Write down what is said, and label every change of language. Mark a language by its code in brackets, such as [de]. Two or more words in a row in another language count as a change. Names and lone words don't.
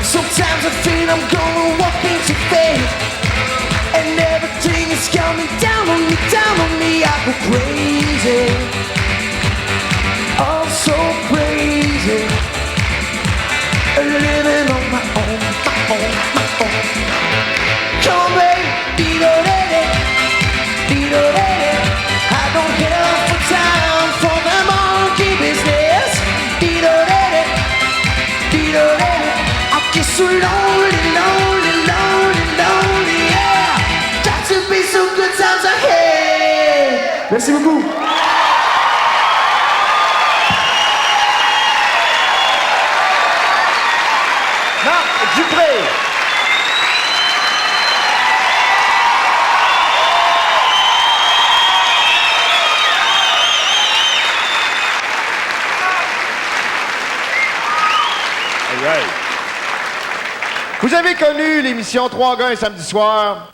[en] Sometimes I feel I'm gonna walk into fate, and everything is coming down on me, down on me. I go crazy, oh so crazy, living on my own, my own, my own. Come on, baby, be-do-de-de, be-do-de-de. I don't care for time for the monkey business. Be-do-de-de, be-do-de-de. I get so lonely, lonely, lonely, lonely, yeah. Got to be some good times ahead. [fr] Merci beaucoup. Marc Dupré. Vous avez connu l'émission 3 gars un samedi soir?